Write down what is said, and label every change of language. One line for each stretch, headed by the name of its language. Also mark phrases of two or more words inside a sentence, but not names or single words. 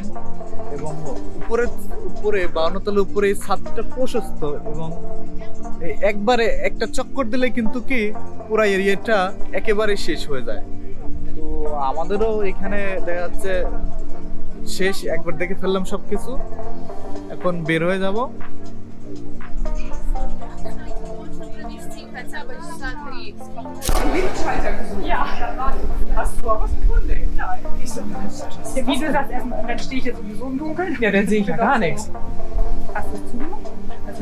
Bangla: এবং উপরে 52 তলার উপরে এই ছাদটা প্রশস্ত এবং একবারে একটা চক্কর দিলে কিন্তু কি পুরো এরিয়াটা একেবারে শেষ হয়ে যায়। তো আমাদেরও এখানে দেখা যাচ্ছে শেষ, একবার দেখে ফেললাম সবকিছু, এখন বের হয়ে যাব।
German: Ja, hast du auch was gefunden? Nein. Ich so, wie du sagst, erstmal, dann stehe ich jetzt sowieso im Dunkeln. Ja, dann sehe ich ja gar nichts. Hast du es zugemacht? Also,